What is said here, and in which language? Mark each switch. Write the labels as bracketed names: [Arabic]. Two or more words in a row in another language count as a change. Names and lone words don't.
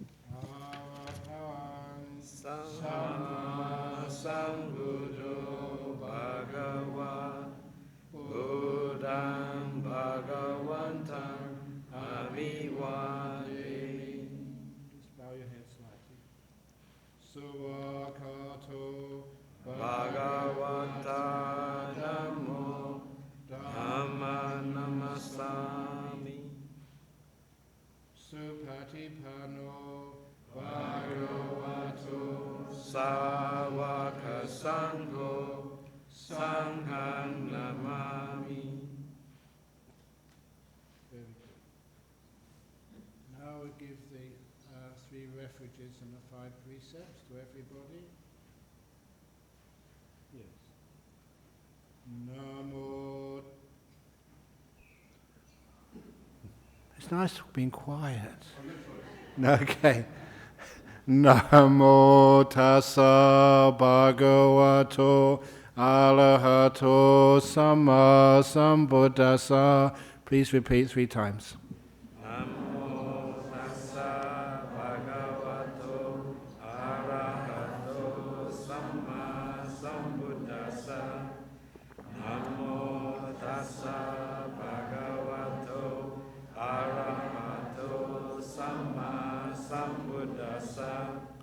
[Pali] Arahant Sama Sambuddho Bhagava Buddham Bhagavantam Abhivademi. [English] Just bow your head slightly. [Pali] Suvakato Bhagavata Dhammo Dhamma Namasami Supatipano Bhagavato Savaka Sangho Sangham Namami. [English] Very good. Now we give the 3 refuges and the 5 precepts to everybody. Yes. Namo. It's nice being quiet. Okay. [Pali] Namo tassa bhagavato arahato samma sambuddhassa. [English] Please repeat 3 times. [Pali] Namo tassa bhagavato arahato samma sambuddhassa. Namo tassa bhagavato arahato samma sambuddhassa.